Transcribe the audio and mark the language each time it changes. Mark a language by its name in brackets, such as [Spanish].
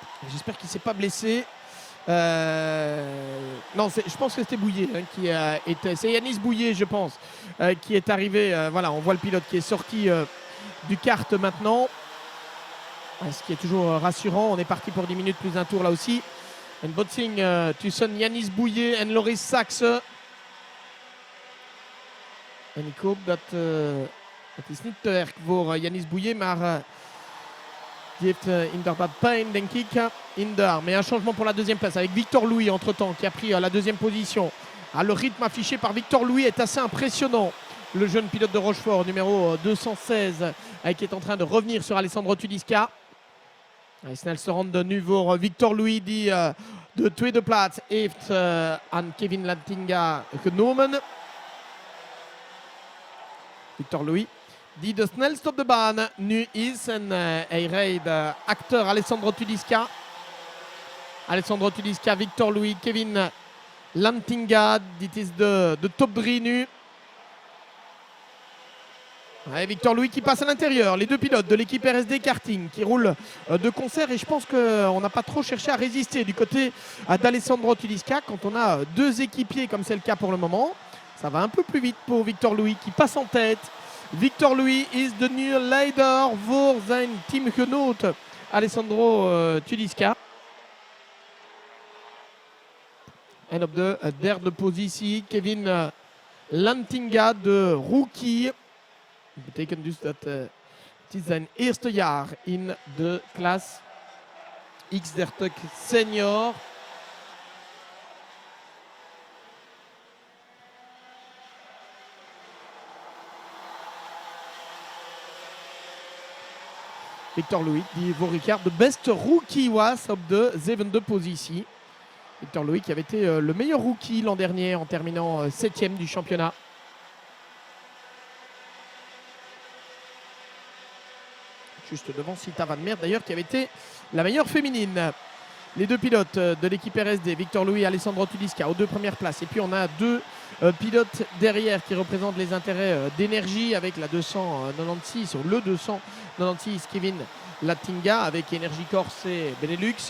[French] J'espère qu'il ne s'est pas blessé. Non, je pense que c'était Bouillet qui était. C'est Yanis Bouillet, je pense, qui est arrivé. Voilà, on voit le pilote qui est sorti du kart maintenant. Ce qui est toujours rassurant. On est parti pour 10 minutes plus un tour là aussi. [Dutch] Een botsing tussen Yanis Bouillet en Loris Sachs. En ik hoop dat het is niet te erg voor Yanis Bouillet, maar Gift Hinderbad Pain, Denkik, Hinder. [French] Mais un changement pour la deuxième place avec Victor Louis entre-temps qui a pris la deuxième position. Le rythme affiché par Victor Louis est assez impressionnant. Le jeune pilote de Rochefort, numéro 216, qui est en train de revenir sur Alessandro Tudiska. [Dutch] Snel se rond nu voor Victor Louis die de tweede plaats heeft aan Kevin Lantinga genomen. Victor Louis die de snelste op de baan nu is. En hij rijdt achter Alessandro Tudiska. Alessandro Tudiska, Victor Louis, Kevin Lantinga. Dit is de top 3 nu. [French] Ouais, Victor Louis qui passe à l'intérieur. Les deux pilotes de l'équipe RSD Karting qui roulent de concert. Et je pense qu'on n'a pas trop cherché à résister du côté d'Alessandro Tudiska. Quand on a deux équipiers comme c'est le cas pour le moment, ça va un peu plus vite pour Victor Louis qui passe en tête. [Dutch] Victor Louis is de nu leider voor zijn teamgenoot Alessandro Tudiska. En op de derde positie Kevin Lantinga, de rookie. Dat betekent dus dat het is zijn eerste jaar in de klas X30 Senior. Victor Louis die voor Ricard de beste rookie was op de zevende positie. [French] Victor Louis qui avait été le meilleur rookie l'an dernier en terminant 7e du championnat. Juste devant Sita Van Meer d'ailleurs qui avait été la meilleure féminine. Les deux pilotes de l'équipe RSD, Victor Louis et Alessandro Tudiska aux deux premières places. Et puis on a deux pilotes derrière qui représentent les intérêts d'énergie avec la 296 ou le 296 Kevin Lantinga avec Energy Corse et Benelux.